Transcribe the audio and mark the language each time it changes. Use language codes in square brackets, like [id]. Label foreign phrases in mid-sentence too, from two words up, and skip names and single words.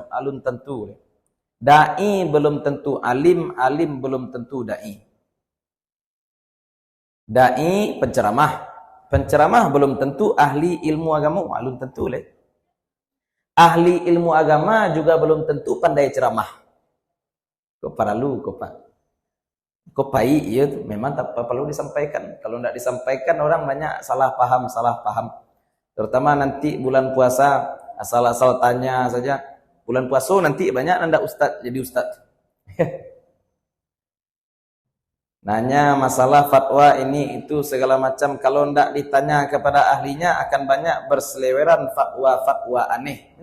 [min] Alun tentu. [id] Da'i belum tentu alim, alim belum tentu da'i. Da'i penceramah. Penceramah belum tentu ahli ilmu agama. [min] Alun tentu leh. [id] Ahli ilmu agama juga belum tentu pandai ceramah. [min] Kok paralu, kok pai, [id] ya memang tak perlu disampaikan. Kalau tidak disampaikan orang banyak salah paham. Terutama nanti bulan puasa, asal-asal tanya saja. Bulan puasa nanti banyak anda ustaz jadi ustaz. Nanya masalah fatwa ini itu segala macam, kalau tidak ditanya kepada ahlinya akan banyak berseleweran fatwa aneh.